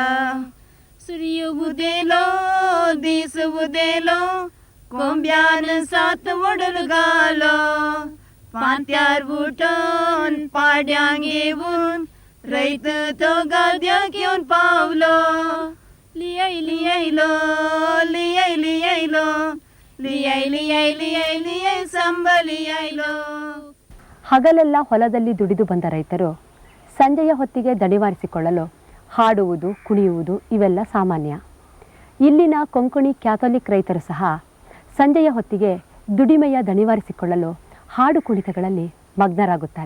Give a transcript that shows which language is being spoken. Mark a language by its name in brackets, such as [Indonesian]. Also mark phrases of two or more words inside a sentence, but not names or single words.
[Konkani] सूर्य उदेलो दीस उदेलो, कोंब्यान सात वडलो घालो, पांत्यार उठून पाड्यांक घेवन रैत तो गद्याक घेवन पावलो. लियाय लियायलो लियाय लियायलो, लियाय लियाय लियाय लियाय सांबली आयलो. [Kannada] ಹಗಲೆಲ್ಲ ಹೊಲದಲ್ಲಿ ದುಡಿದು ಬಂದ ರೈತರು ಸಂಜೆಯ ಹೊತ್ತಿಗೆ ದಣಿವಾರಿಸಿಕೊಳ್ಳಲು ಹಾಡುವುದು, ಕುಣಿಯುವುದು ಇವೆಲ್ಲ ಸಾಮಾನ್ಯ. ಇಲ್ಲಿನ ಕೊಂಕಣಿ ಕ್ಯಾಥೋಲಿಕ್ ರೈತರು ಸಹ ಸಂಜೆಯ ಹೊತ್ತಿಗೆ ದುಡಿಮೆಯ ದಣಿವಾರಿಸಿಕೊಳ್ಳಲು ಹಾಡು ಕುಣಿತಗಳಲ್ಲಿ ಮಗ್ನರಾಗುತ್ತಾರೆ.